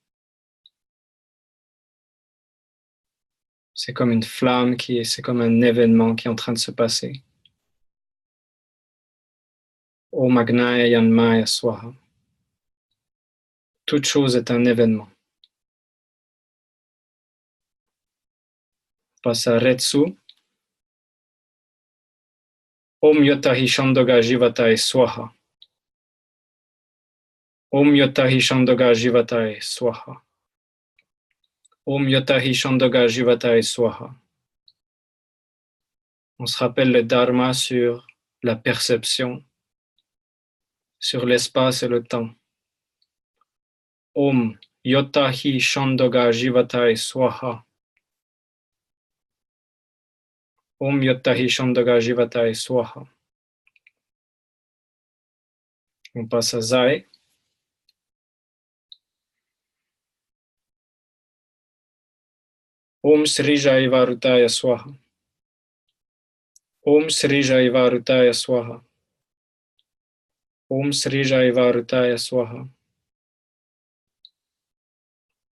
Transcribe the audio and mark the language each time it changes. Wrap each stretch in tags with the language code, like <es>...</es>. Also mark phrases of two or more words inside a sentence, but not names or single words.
<fr>C'est comme une flamme, c'est comme un événement qui est en train de se passer.</fr> <sa>Om Agnaya Yanmaya Swaha.</sa> <fr>Toute chose est un événement. On passe à Retsu.</fr> <sa>Om Yotahi Shandoga Jivatai Swaha. Om Yotahi Shandoga Jivatai Swaha. Om Yotahi Shandoga Jivatai Swaha.</sa> <fr>On se rappelle le Dharma sur la perception, sur l'espace et le temps.</fr> <sa>Om Yotahi Shandoga Jivatai Swaha. Om Yotahi Shandoga Jivatai Swaha.</sa> <fr>On passe à Zai.</fr> <sa>Om Sri Jaivarutaya Swaha. Om Sri Jaivarutaya Swaha. Om Sri Jaivarutaya Swaha.</sa>